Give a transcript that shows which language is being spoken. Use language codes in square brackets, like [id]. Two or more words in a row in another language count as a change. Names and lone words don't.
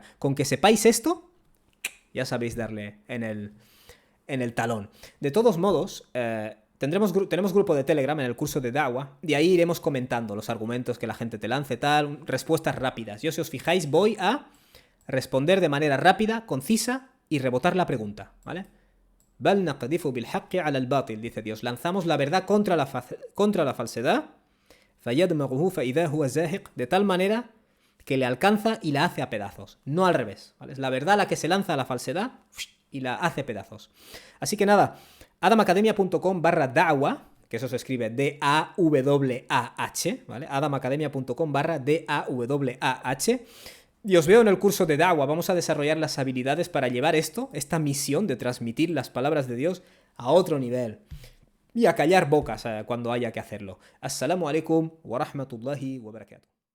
[es] Con que sepáis esto, ya sabéis darle en el talón. De todos modos, tenemos grupo de Telegram en el curso de Da'wah, y ahí iremos comentando los argumentos que la gente te lance, tal, respuestas rápidas. Yo, si os fijáis, voy a responder de manera rápida, concisa y rebotar la pregunta, ¿vale? [ar] بل نقذف بالحق على الباطل, [es] dice Dios. Lanzamos la verdad contra la falsedad, [ar] فيدمغه فإذا هو زاهق, [es] de tal manera que le alcanza y la hace a pedazos, no al revés, ¿vale? Es la verdad la que se lanza a la falsedad y la hace pedazos. Así que nada, adamacademia.com/da'wah, que eso se escribe D-A-W-A-H, ¿vale? adamacademia.com/D-A-W-A-H. Y os veo en el curso de Da'wah. Vamos a desarrollar las habilidades para llevar esta misión de transmitir las palabras de Dios a otro nivel. Y a callar bocas cuando haya que hacerlo. [ar] السلام عليكم ورحمة الله وبركاته.